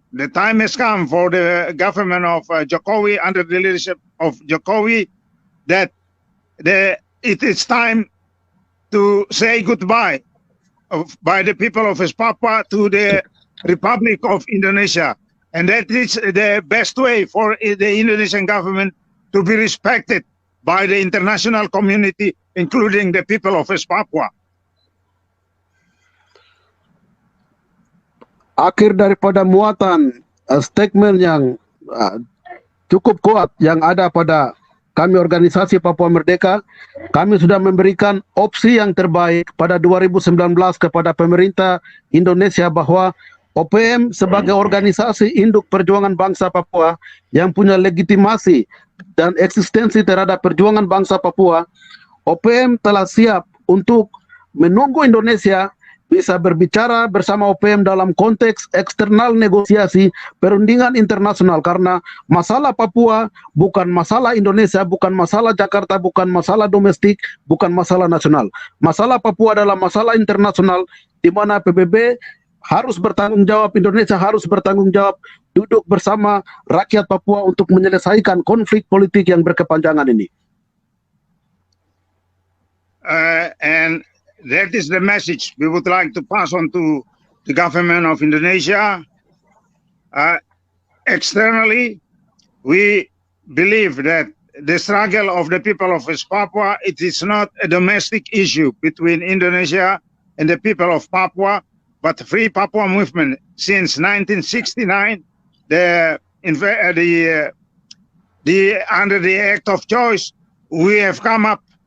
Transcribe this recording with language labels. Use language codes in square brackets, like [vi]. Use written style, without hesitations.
[en] The time has come for the government of Jokowi, under the leadership of Jokowi, that it is time to say goodbye by the people of West Papua to the Republic of Indonesia. And that is the best way for the Indonesian government to be respected by the international community, including the people of West Papua. [id] Akhir daripada muatan statement yang cukup kuat yang ada pada kami organisasi Papua Merdeka, kami sudah memberikan opsi yang terbaik pada 2019 kepada pemerintah Indonesia bahwa OPM sebagai organisasi induk perjuangan bangsa Papua yang punya legitimasi dan eksistensi terhadap perjuangan bangsa Papua, OPM telah siap untuk menunggu Indonesia bisa berbicara bersama OPM dalam konteks eksternal negosiasi perundingan internasional, karena masalah Papua bukan masalah Indonesia, bukan masalah Jakarta, bukan masalah domestik, bukan masalah nasional. Masalah Papua adalah masalah internasional di mana PBB harus bertanggung jawab, Indonesia harus bertanggung jawab, duduk bersama rakyat Papua untuk menyelesaikan konflik politik yang berkepanjangan ini. [en] And that is the message we would like to pass on to the government of Indonesia. Externally, we believe that the struggle of the people of West Papua, it is not a domestic issue between Indonesia and the people of Papua, but the Free Papua movement since 1969, under the Act of Choice, we have come up